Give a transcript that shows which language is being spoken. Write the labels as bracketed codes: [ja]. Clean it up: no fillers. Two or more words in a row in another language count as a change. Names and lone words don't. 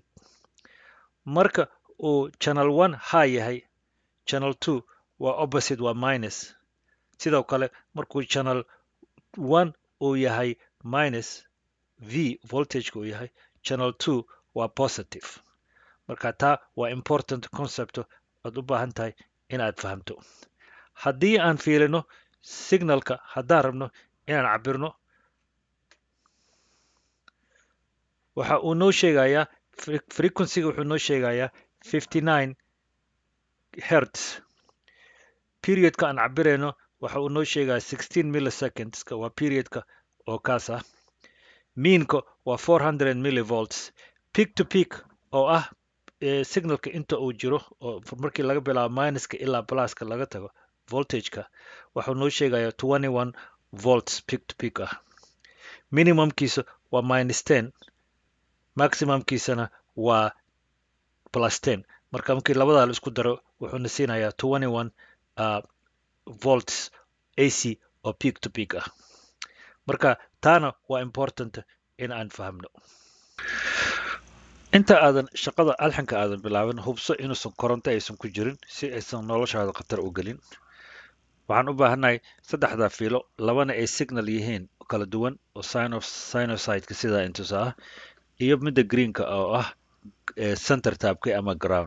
[so] marka uu channel 1 high yahay, channel 2 waa opposite, waa minus. sidoo kale markuu channel 1 uu yahay minus v voltageka uu yahay, channel 2 waa positive. marka taa waa [en] important concept [so] aad u baahan tahay inaad fahamto. haddii aan fiirino signalka, haddaan rabno inaan cabirno, waxa uu noo sheegayaa frequency-ga, wuxuu noo sheegayaa 59 hertz. periodka aan cabirayno waxa uu noo sheegayaa 16 milliseconds, waa periodka oo kaas ah. meanka waa 400 millivolts. [en] peak to peak [so] oo ah signalka inta uu jiro, oo markii laga bilaabo minuska ilaa pluska laga tago voltageka, waxuu noo sheegayaa 21 volts [en] peak to peak [so] ah. minimumkiisa waa -10, maximumkiisana waa +10. marka markii labadaa la isku daro wuxuuna siinayaa 21 volts AC oo [en] peak to peak [so] ah. marka taana waa important in aan fahamno. inta aadan shaqada alxanka aadan bilaabin, hubso inuusan koronto aysan ku jirin si aysan noloshaada khatar u gelin. waxaan u baahannahay 3 fiilo, labana ay signal yihiin kala duwan oo sinusoideka sidaa intusa ah, iyo midda greenka oo ah center tabka ama ground.